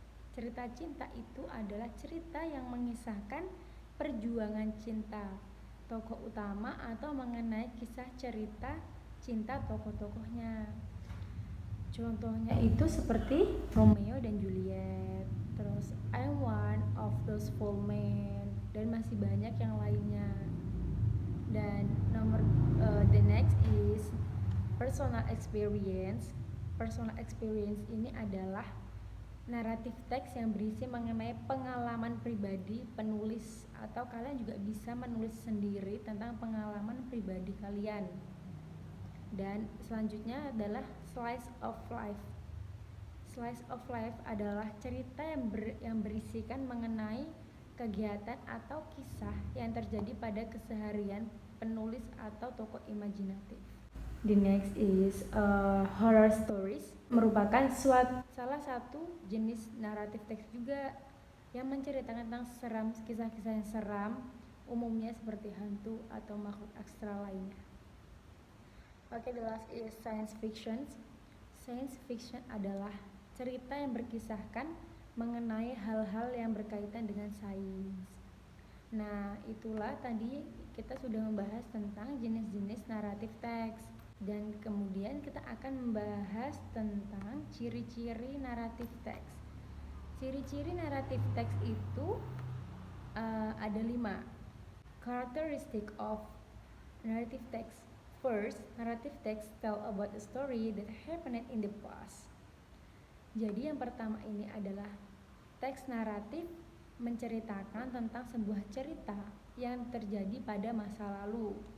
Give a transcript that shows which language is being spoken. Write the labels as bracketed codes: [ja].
[id] Cerita cinta itu adalah cerita yang mengisahkan perjuangan cinta tokoh utama atau mengenai kisah cerita cinta tokoh-tokohnya. Contohnya itu seperti Romeo dan Juliet, terus I'm One of Those Four Men, dan masih banyak yang lainnya. [en] Dan the next is personal experience. [id] Personal experience ini adalah naratif teks yang berisi mengenai pengalaman pribadi penulis, atau kalian juga bisa menulis sendiri tentang pengalaman pribadi kalian. Dan selanjutnya adalah slice of life. Slice of life adalah cerita yang berisikan mengenai kegiatan atau kisah yang terjadi pada keseharian penulis atau tokoh imajinatif. [en] The next is horror stories, [id] merupakan salah satu jenis naratif teks juga yang menceritakan tentang kisah-kisah yang seram, umumnya seperti hantu atau makhluk astral lainnya. [en] Oke, the last is science fiction. [id] Science fiction adalah cerita yang berkisahkan mengenai hal-hal yang berkaitan dengan sains. Nah, itulah tadi kita sudah membahas tentang jenis-jenis naratif teks. Dan kemudian kita akan membahas tentang ciri-ciri naratif teks. Ciri-ciri naratif teks itu ada 5. [en] Characteristic of narrative text. First, narrative text tell about a story that happened in the past. [id] Jadi yang pertama ini adalah teks naratif menceritakan tentang sebuah cerita yang terjadi pada masa lalu.